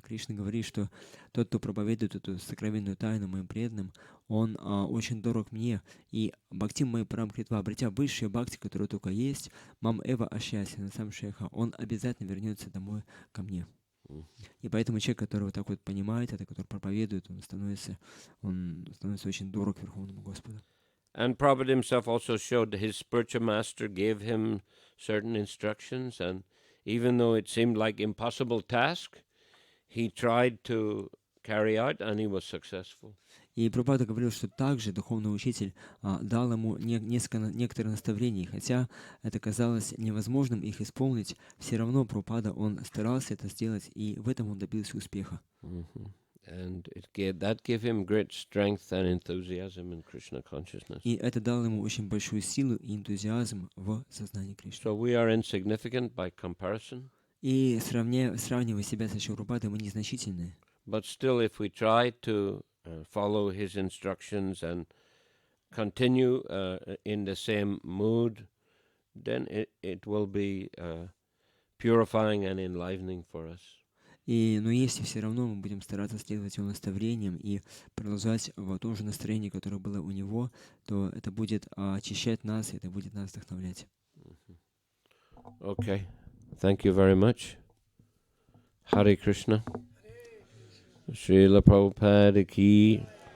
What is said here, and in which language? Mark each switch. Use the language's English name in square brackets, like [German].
[Russian] Кришна говорит, что тот, кто проповедует эту сокровенную тайну моим преданным, он очень дорог мне. И [Sanskrit] бхактим май парам критва, [Russian] обретя высшие бхакти, которые только есть, [Sanskrit] мам эва ашьясина сам шеха, [Russian] он обязательно вернется домой ко мне. И поэтому человек, который вот так вот понимает это, который проповедует, он становится очень дорог Верховному Господу. [English] And Prabhupada himself also showed his spiritual master gave him certain instructions, and even though it seemed like impossible task, he tried to carry out, and he was successful. [Russian] И Прабхупада говорил, что также духовный учитель дал ему некоторые наставления, хотя это казалось невозможным их исполнить, все равно Прабхупада, он старался это сделать, и в этом он добился успеха. [English] And that gave him great strength and enthusiasm in Krishna consciousness. [Russian] И это дало ему очень большую силу и энтузиазм в сознании Кришны. [English] So we are insignificant by comparison. [Russian] И сравнивая себя со Шрупадой, мы незначительные. [English] But still, if we try to follow his instructions and continue in the same mood, then it will be purifying and enlivening for us. [Russian] Но если все равно мы будем стараться следовать его наставлениям и продолжать в том же настроении, которое было у него, то это будет очищать нас, и это будет нас вдохновлять. [English] Okay. Thank you very much. Hare Krishna. Srila Prabhupada ki